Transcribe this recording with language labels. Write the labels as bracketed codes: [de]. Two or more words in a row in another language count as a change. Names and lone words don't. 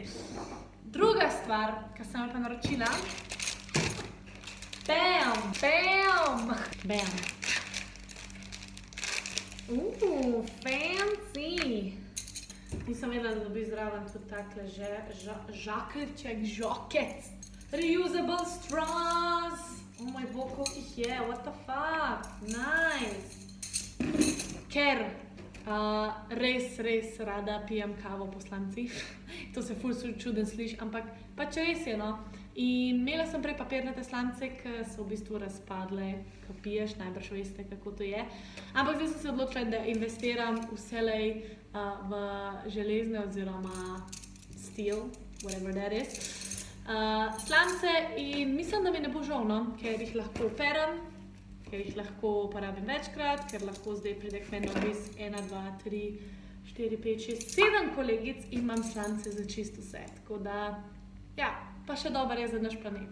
[sl] Druga stvar, ki sem jo pa naročila, bam! Fancy! Nisem vedela, da dobi zraven tudi takle žakeljček, žokec. [en] Reusable straws! [sl] Oh moj bog, koliko jih je, [en] what the fuck, nice! [sl] Ker res rada pijem kavo poslanci. To se ful čuden sliši, ampak pač res je, no. In imela sem prej papirnate slance, ki so v bistvu razpadle, ko piješ, najbrž veste, kako to je. Ampak zdaj sem se odločila, da investiram vselej v železne oziroma steel, [en] whatever that is, [sl] slance in mislim, da mi ne bo žal, no, ker jih lahko operem, ker jih lahko uporabim večkrat, ker lahko zdaj pride k meni obis 1, 2, 3, 4, 5, 6, 7 kolegic in imam slance za čisto vse. Tako da, ja, pa še dober je za naš planet.